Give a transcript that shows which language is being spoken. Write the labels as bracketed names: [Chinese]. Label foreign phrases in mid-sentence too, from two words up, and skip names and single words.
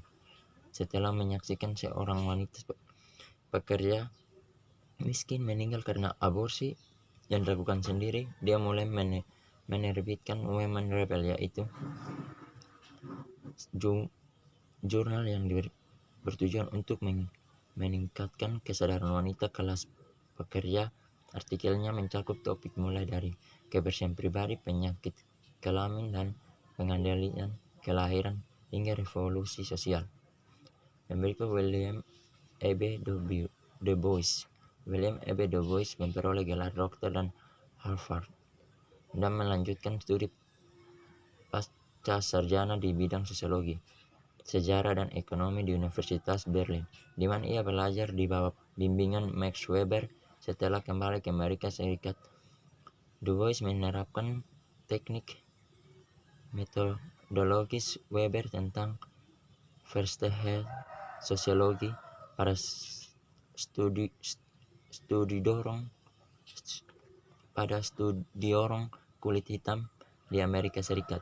[Indonesian] Setelah menyaksikan seorang wanita pekerja miskin meninggal karena aborsi yang dilakukan sendiri, dia mulai menerbitkan Women Rebel, yaitu jurnal yang bertujuan untuk meningkatkan kesadaran wanita kelas pekerja. Artikelnya mencakup topik mulai dari kebersihan pribadi, penyakit kelamin, dan pengendalian kelahiran hingga revolusi sosial. Yang berikut, William E.B. Du Bois. William E.B. Du Bois memperoleh gelar doktor dan Harvard dan melanjutkan studi pasca sarjana di bidang sosiologi, sejarah, dan ekonomi di Universitas Berlin, di mana ia belajar di bawah bimbingan Max Weber. Setelah kembali ke Amerika Serikat, Du Bois menerapkan teknik metodologis Weber tentang Verstehen sosiologi pada studi orang kulit hitam di Amerika Serikat.